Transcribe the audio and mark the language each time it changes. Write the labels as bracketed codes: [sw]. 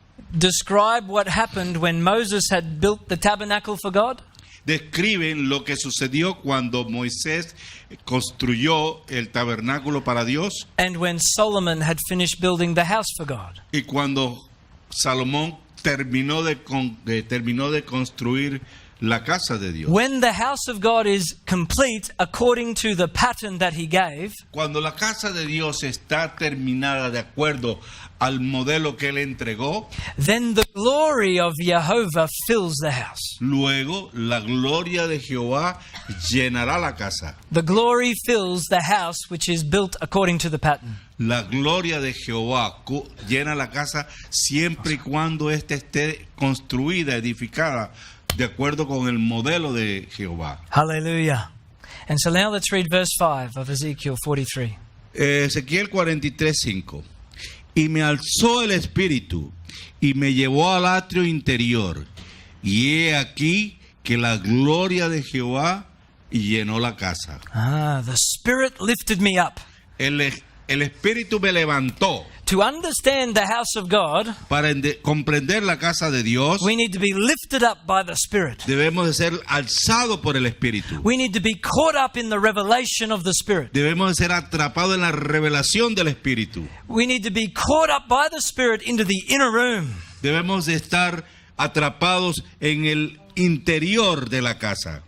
[en] describe what happened when Moses had built the tabernacle for God. [es] describen lo que sucedió cuando Moisés construyó el tabernáculo para Dios [en] And when Solomon had finished building the house for God. [es] y cuando Salomón terminó de construir la casa de Dios. [en] When the house of God is complete according to the pattern that He gave, [es] Cuando la casa de Dios está terminada de acuerdo al modelo que él entregó, [en] then the glory of Jehovah fills the house. [es] luego la gloria de Jehová llenará la casa. [en] The glory fills the house which is built according to the pattern. [es] La gloria de Jehová llena la casa siempre y cuando ésta esté construida, edificada, de acuerdo con el modelo de Jehová. [en] Hallelujah. And so now let's read verse 5 of Ezekiel 43. [es] Ezequiel 43:5. Y me alzó el espíritu y me llevó al atrio interior, y he aquí que la gloria de Jehová llenó la casa. [en] The Spirit lifted me up. [es] El espíritu me levantó. [en] To understand the house of God, [es] Para comprender la casa de Dios, [en] we need to be lifted up by the Spirit. [es] debemos de ser alzados por el espíritu. [en] We need to be caught up in the revelation of the Spirit. [es] Debemos de ser atrapados en la revelación del espíritu. [en] We need to be caught up by the Spirit into the inner room. [es] Debemos de estar atrapados en el interior de la casa.